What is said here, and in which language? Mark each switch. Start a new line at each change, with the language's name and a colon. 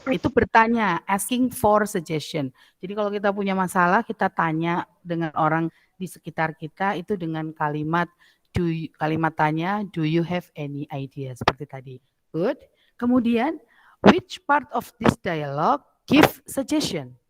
Indonesian: Itu bertanya,
English: asking for suggestion.
Indonesian: Jadi kalau kita punya masalah, kita tanya dengan orang di sekitar kita itu dengan kalimat kalimat tanya,
English: do you have any idea?
Indonesian: Seperti tadi.
English: Good.
Indonesian: Kemudian,
English: which part of this dialogue give suggestion?